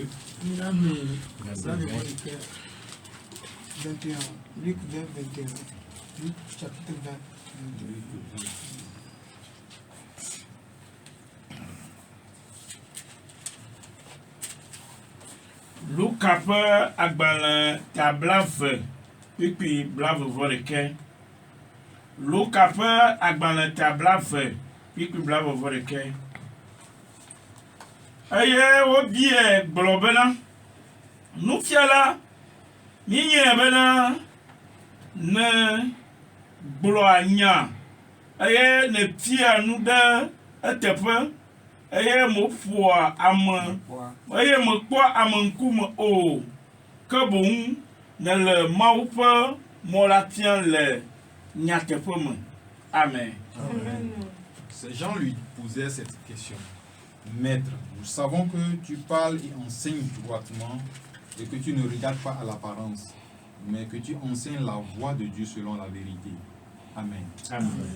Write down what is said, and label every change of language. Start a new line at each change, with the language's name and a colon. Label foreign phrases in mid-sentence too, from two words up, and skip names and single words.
French: Verset 21. Luc 20, 21. Luc chapitre 20.
Ewe: Luc apa agbalẽ tablavẽ kpekpe blaeve-vɔ-ɖekɛ. Luc apa agbalẽ tablavẽ kpekpe blaeve-vɔ-ɖekɛ. Eye wobie gblɔ bena, nufiala, míenyae bena ne gblɔa nya eye ne fia nu ɖe eteƒe eye mo ƒoa ame eye me kpɔ ame ŋkume o ke boŋ ne le Mawu ƒe mɔ la fiam le nyateƒe me. Amen.
French: Ces gens lui posaient cette question. Maître, nous savons que tu parles et enseignes droitement et que tu ne regardes pas à l'apparence, mais que tu enseignes la voie de Dieu selon la vérité. Amen. Amen.